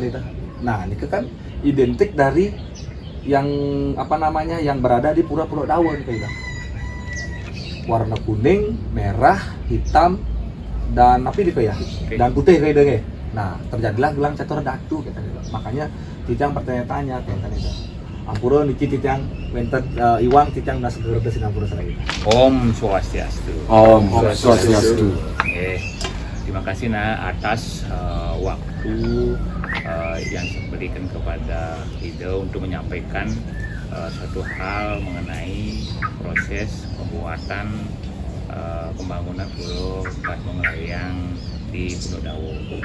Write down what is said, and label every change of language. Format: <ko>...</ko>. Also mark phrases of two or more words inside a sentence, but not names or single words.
<id>Nah, ini kan identik dari yang yang berada di Pura Pudok Dawon kayak gitu. Warna kuning, merah, hitam dan dan putih kayak gitu. Nah, terjadilah gelang catur datu kayak gitu. Makanya Titiang bertanya-tanya kayak gitu.</id> <ban>Ampura niki Titiang wenten iwang Titiang ndas</ban> <id>segera ke Sinampura lagi.</id> <sa>Om Swastiastu. Om Swastiastu.</sa> <id>Terima kasih atas waktu yang diberikan kepada Ide untuk menyampaikan suatu hal mengenai proses pembuatan pembangunan Pulau Padme Ngelayang di Pudok Dawon.</id>